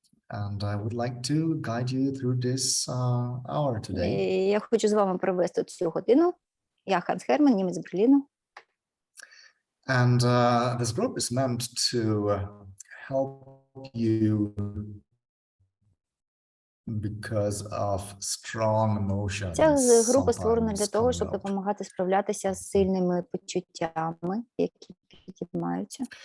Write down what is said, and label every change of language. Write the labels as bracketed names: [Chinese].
[English] And I would like to guide you through this hour today. [Ukrainian] Я хочу з вами провести цю годину. Я Ганс Герман, німець з Берліну. [English] And this group is meant to help you because of strong emotions. [Ukrainian] Ця група створена для того, щоб допомагати справлятися з сильними почуттями, які підіймаються.